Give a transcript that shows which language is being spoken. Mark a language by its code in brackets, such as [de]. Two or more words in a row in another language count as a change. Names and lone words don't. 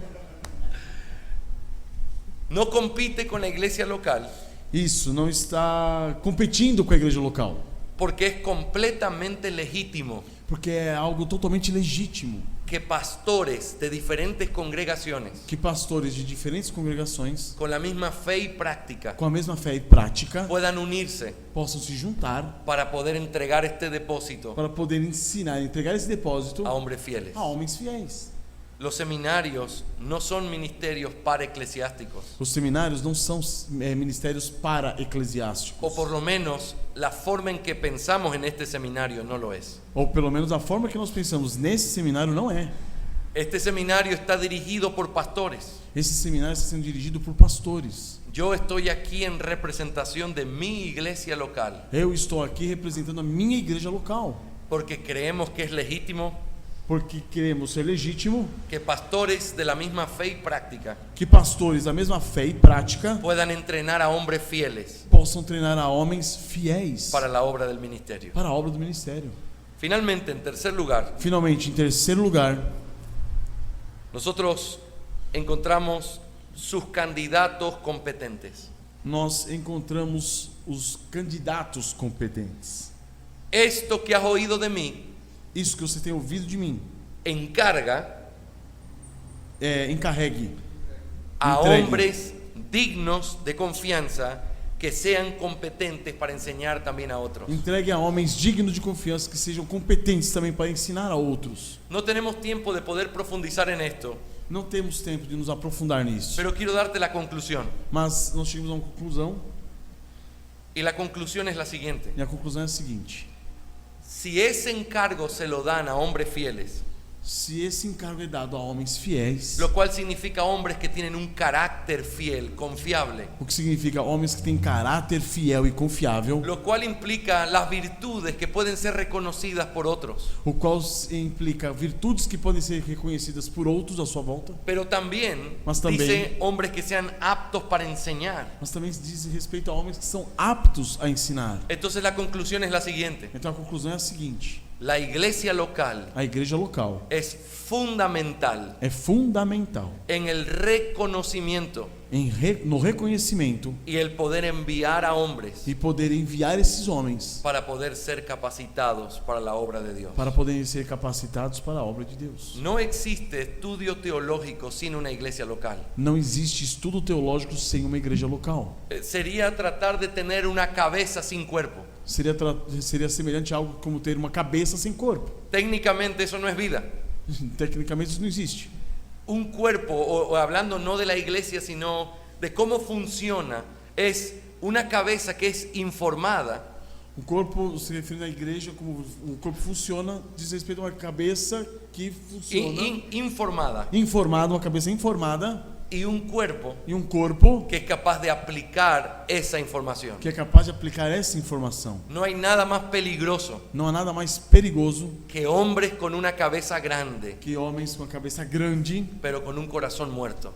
[es] No compite con la iglesia local [pt] Isso, não está competindo com a igreja local. [es] porque es completamente legítimo [pt] Porque é algo totalmente legítimo [es] que pastores de diferentes congregaciones [pt] que pastores de diferentes congregações, [es] con la misma fe y práctica [pt] com a mesma fé e prática, [es] puedan unirse [pt] possam se juntar [es] para poder entregar este depósito [pt] para poder ensinar e entregar esse depósito [es] a hombres fieles. [pt] a homens fiéis. [es] Los seminarios no son ministerios para eclesiásticos, [pt] Os seminários não são ministérios para eclesiásticos. [es] o por lo menos la forma en que pensamos en este seminario no lo es. [pt] Ou pelo menos a forma que nós pensamos nesse seminário não é. [es] Este seminario está dirigido por pastores. [pt] Esse seminário está sendo dirigido por pastores. [es] Yo estoy aquí en representación de mi iglesia local [pt] Eu estou aqui representando a minha igreja local, [es] porque creemos que es legítimo [pt] porque queremos ser legítimo [es] que pastores de la misma fe y práctica [pt] que pastores da mesma fé e prática [es] puedan entrenar a hombres fieles [pt] possam treinar a homens fiéis [es] para la obra del ministerio. [pt] para a obra do ministério. [es] Finalmente, en tercer lugar, [pt] Finalmente, em terceiro lugar, [es] nosotros encontramos sus candidatos competentes. [pt] nós encontramos os candidatos competentes. [es] Esto que has oído de mí [pt] Isso que você tem ouvido de mim, [es] encarga [pt] encarregue [es] a [pt] Entregue. [es] hombres dignos de confianza que sean competentes para enseñar también a otros. [pt] Entregue a homens dignos de confiança que sejam competentes também para ensinar a outros. [es] No tenemos tiempo de poder profundizar en esto, [pt] Não temos tempo de nos aprofundar nisso, [es] pero quiero darte la conclusión. [pt] mas nós chegamos a uma conclusão, [es] Y la conclusión es la siguiente. [pt] e a conclusão é a seguinte: [es] Si ese encargo se lo dan a hombres fieles, [pt] se esse encargo é dado a homens fiéis, [es] lo cual significa hombres que tienen un carácter fiel, confiable, [pt] o que significa homens que têm caráter fiel e confiável, [es] lo cual implica las virtudes que pueden ser reconocidas por otros, [pt] o qual implica virtudes que podem ser reconhecidas por outros à sua volta, [es] pero también [pt] Mas también- [es] dice hombres que sean aptos para enseñar. [pt] mas também diz respeito a homens que são aptos a ensinar. [es] Entonces la conclusión es la siguiente. [pt] Então a conclusão é a seguinte: [es] La iglesia local [pt] a igreja local [es] es fundamental [pt] é fundamental [es] en el reconocimiento [pt] no reconhecimento [es] y el poder enviar a hombres [pt] e poder enviar esses homens [es] para poder ser capacitados para la obra de Dios. [pt] para poderem ser capacitados para a obra de Deus. [es] No existe estudio teológico sin una iglesia local. [pt] Não existe estudo teológico sem uma igreja local. [es] Sería tratar de tener una cabeza sin cuerpo. [pt] Seria semelhante a algo como ter uma cabeça sem corpo. [es] Técnicamente eso no es vida. [pt] Tecnicamente isso não existe. [es] Un cuerpo, o hablando no de la iglesia, sino de cómo funciona, es una cabeza que es informada [pt] O corpo, se referindo à igreja, como o corpo funciona, diz respeito a uma cabeça que funciona [es] informada [pt] informada, uma cabeça informada [es] y un cuerpo [pt] e um corpo [es] que es capaz de aplicar esa información. [pt] que é capaz de aplicar essa informação. [es] No hay nada más peligroso [pt] Não há nada mais perigoso [es] que hombres con una cabeza grande, [pt] que homens com a cabeça grande, [es] pero con un corazón muerto.